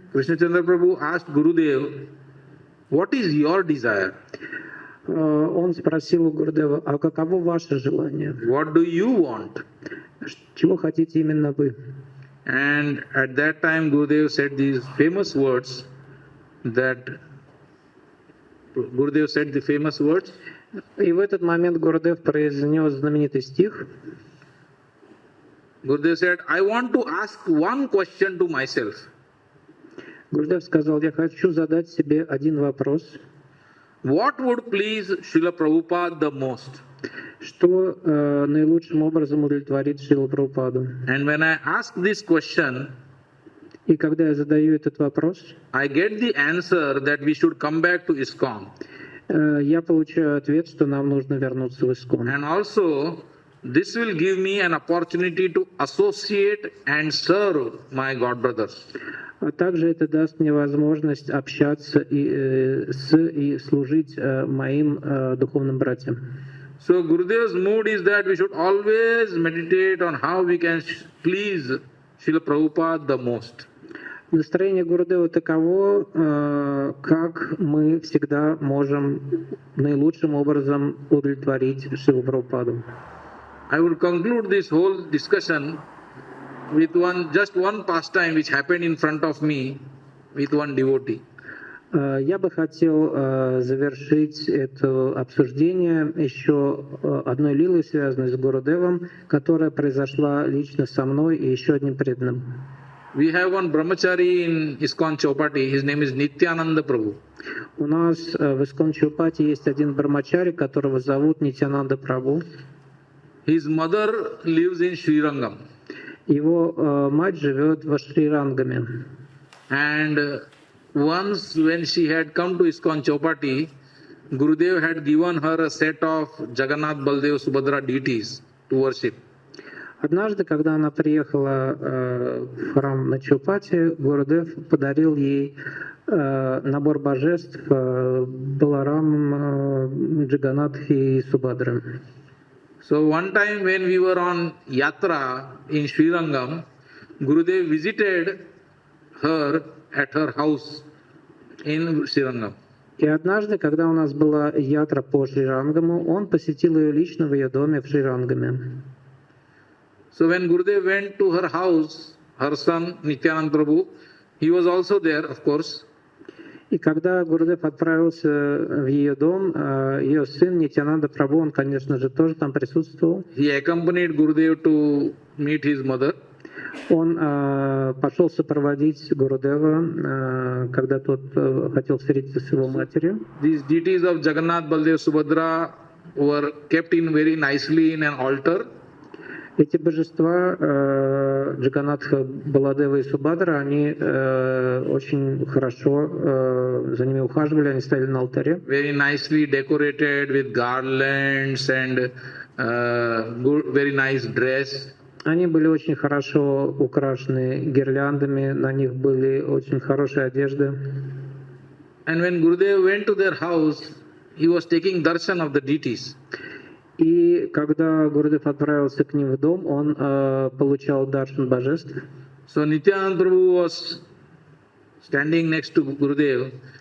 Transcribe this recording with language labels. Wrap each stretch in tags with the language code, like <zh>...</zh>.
<en>Krishna Chandra Prabhu asked Gurudev, what is your desire?</en> <ru>Он спросил у Гурудева, а каково ваше желание?</ru> <en>What do you want?</en> <ru>Чего хотите именно вы?</ru> <en>And at that time Gurudev said these famous words that Gurudev said the famous words.</en> <ru>И в этот момент Гурудев произнес знаменитый стих.</ru> <en>Gurudev said, I want to ask one question to myself.</en> <ru>Гурудев сказал, я хочу задать себе один вопрос.</ru> <en>What would please Srila Prabhupada the most?</en> <ru>Что наилучшим образом удовлетворит Шрилу Прабхупаду?</ru> <en>And when I ask this question,</en> <ru>и когда я задаю этот вопрос,</ru> <en>I get the answer that we should come back to ISKCON.</en> <ru>Я получаю ответ, что нам нужно вернуться в ISKCON.</ru> <en>And also, this will give me an opportunity to associate and serve my god brothers.</en> <ru>А также это даст мне возможность общаться и служить моим духовным братьям.</ru> <en>So Gurudev's mood is that we should always meditate on how we can please Srila Prabhupada the most.</en> <ru>Настроение Гурудева таково, как мы всегда можем наилучшим образом удовлетворить Шрилу Прабхупаду.</ru> <en>I will conclude this whole discussion with just one pastime which happened in front of me with one devotee.</en> <ru>Я бы хотел завершить это обсуждение еще одной лилой, связанной с Гурудевом, которая произошла лично со мной и еще одним преданным.</ru> <en>We have one brahmachari in ISKCON Chopati. His name is Nityananda Prabhu.</en> <ru>У нас в ISKCON Чоупати есть один брахмачари, которого зовут Нитьянанда Прабху.</ru> <en>His mother lives in Sri Rangam.</en> <ru>Его мать живет в Шри-Рангаме.</ru> <en>And once when she had come to ISKCON Chopati, Gurudev had given her a set of Jagannath, Baldev, Subhadra deities to worship.</en> <ru>Однажды, когда она приехала в храм на Чоупати, Гурудев подарил ей набор божеств Баларам, Джаганатхи и Субхадры.</ru> <en>So one time when we were on yatra in Sri Rangam, Gurudev visited her at her house in Sri Rangam.</en> <ru>И однажды, когда у нас была ятра по Шри-Рангаму, он посетил ее лично в ее доме в Шри-Рангаме.</ru> <en>So when Gurudev went to her house, her son Nityananda Prabhu, he was also there, of course.</en> <ru>И когда Гурудев отправился в ее дом, ее сын Нитьянанда Прабху, он, конечно же, тоже там присутствовал.</ru> <en>He accompanied Gurudev to meet his mother.</en> <ru>Он пошел сопроводить Гурудева, когда тот хотел встретиться с его матерью.</ru> <en>These deities of Jagannath, Baldev, Subhadra were kept in very nicely in an altar.</en> <ru>Эти божества, Джаганатха, Баладева и Субадра, они очень хорошо за ними ухаживали, они стояли на алтаре.</ru> <en>Very nicely decorated with garlands and good, very nice dress.</en> <ru>Они были очень хорошо украшены гирляндами, на них были очень хорошие одежды.</ru> <en>And when Gurudev went to their house, he was taking darshan of the deities.</en> <ru>И когда Гурудев отправился к ним в дом, он получал даршан божеств.</ru> <en>So Nityananda Prabhu was standing next to Gurudev.</en>